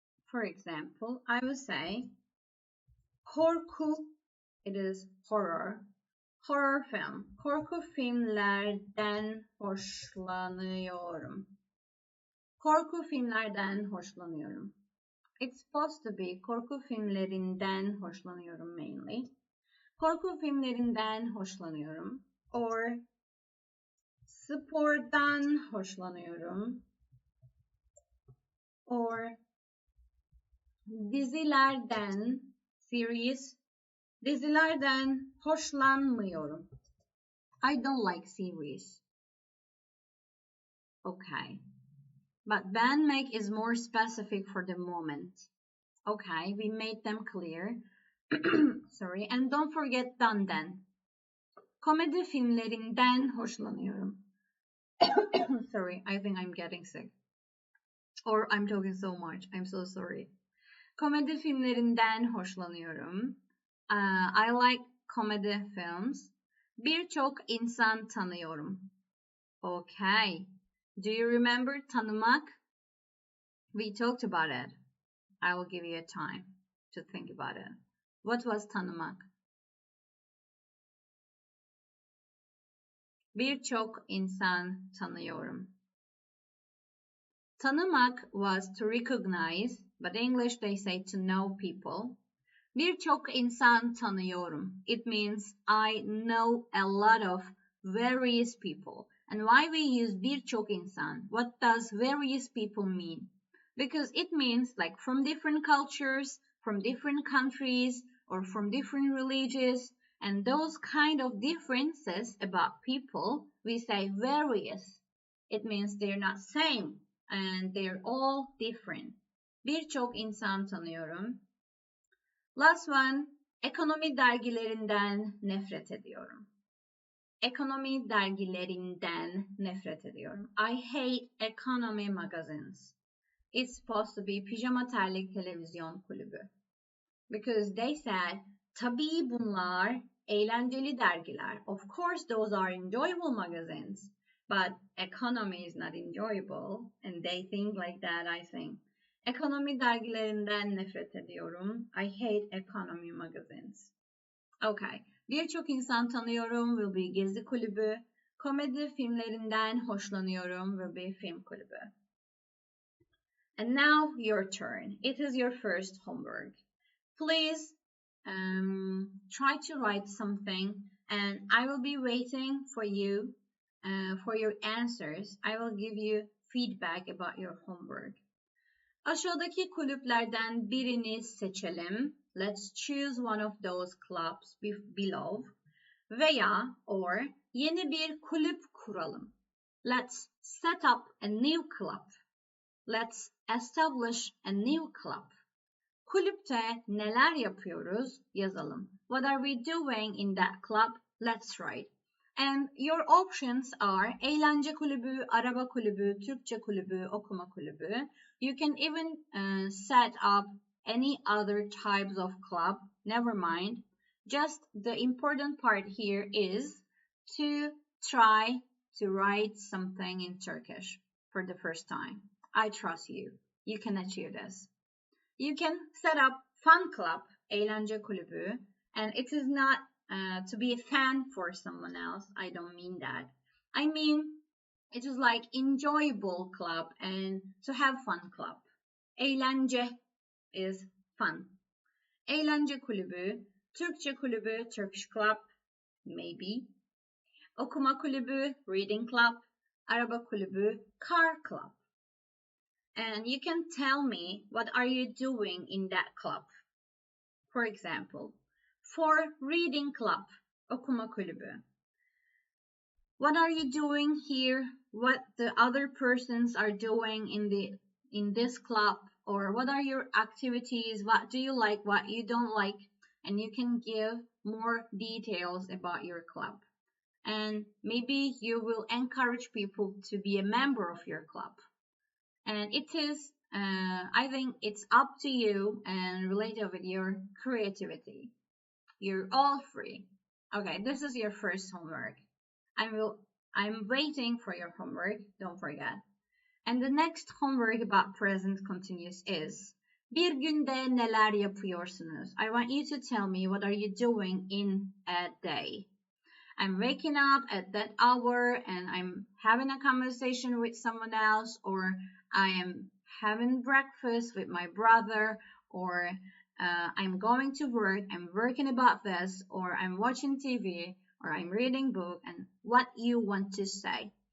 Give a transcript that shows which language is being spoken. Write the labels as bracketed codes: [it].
[en] For example, I would say korku, it is horror, horror film. [tr] Korku filmlerden hoşlanıyorum. Korku filmlerden hoşlanıyorum. [en] It's supposed to be [tr] korku filmlerinden hoşlanıyorum mainly. Korku filmlerinden hoşlanıyorum. Or spordan hoşlanıyorum. Or dizilerden, series, dizilerden hoşlanmıyorum. [en] I don't like series. Okay. But beğenmek is more specific for the moment. Okay, we made them clear. Sorry, and don't forget done then. [tr] Komedi filmlerinden hoşlanıyorum. [en] Sorry, I think I'm getting sick. Or I'm talking so much. I'm so sorry. [tr] Komedi filmlerinden hoşlanıyorum. [en] I like comedy films. [tr] Birçok insan tanıyorum. [en] Okay. Do you remember tanımak? We talked about it. I will give you a time to think about it. What was tanımak? [tr] Birçok insan tanıyorum. [en] Tanımak was to recognize, but in English they say to know people. [tr] Birçok insan tanıyorum. [en] It means I know a lot of various people. And why we use birçok insan? What does various people mean? Because it means like from different cultures, from different countries, or from different religions, and those kind of differences about people, we say various. It means they're not same and they're all different. [tr] Birçok insan tanıyorum. [en] Last one, [tr] ekonomi dergilerinden nefret ediyorum. Ekonomi dergilerinden nefret ediyorum. [en] I hate economy magazines. It's supposed to be Pijama Terlik Televizyon Kulübü. Because they said, [tr] tabii bunlar eğlenceli dergiler. [en] Of course those are enjoyable magazines. But economy is not enjoyable. And they think like that, I think. [tr] Ekonomi dergilerinden nefret ediyorum. [en] I hate economy magazines. Okay. [tr] Birçok insan tanıyorum [en] will be [tr] Gezi Kulübü. Komedi filmlerinden hoşlanıyorum will be Film Kulübü. [en] And now your turn. It is your first homework. Please try to write something and I will be waiting for you for your answers. I will give you feedback about your homework. [tr] Aşağıdaki kulüplerden birini seçelim. [en] Let's choose one of those clubs below. [tr] Veya or yeni bir kulüp kuralım. [en] Let's set up a new club. Let's establish a new club. [tr] Kulüpte neler yapıyoruz yazalım. [en] What are we doing in that club? Let's write. And your options are [tr] eğlence kulübü, araba kulübü, Türkçe kulübü, okuma kulübü. [en] You can even set up any other types of club. Never mind. Just the important part here is to try to write something in Turkish for the first time. I trust you. You can achieve this. You can set up fun club, eğlence kulübü, and it is not to be a fan for someone else. I don't mean that. I mean, it is like enjoyable club and to have fun club. Eğlence is fun. [tr] Eğlence kulübü, Türkçe kulübü, [en] Turkish club, maybe. [tr] Okuma kulübü, [en] reading club, [tr] araba kulübü, [en] car club. And you can tell me what are you doing in that club. For example, for reading club, okuma kulübü. What are you doing here? What the other persons are doing in this club? Or what are your activities? What do you like? What you don't like? And you can give more details about your club. And maybe you will encourage people to be a member of your club. And it is, I think it's up to you and related with your creativity. You're all free. Okay, this is your first homework. I'm waiting for your homework, don't forget. And the next homework about present continuous is, [tr] bir günde neler yapıyorsunuz? [en] I want you to tell me what are you doing in a day. I'm waking up at that hour and I'm having a conversation with someone else, or I am having breakfast with my brother, or I'm going to work, I'm working about this, or I'm watching TV, or I'm reading book, and what you want to say.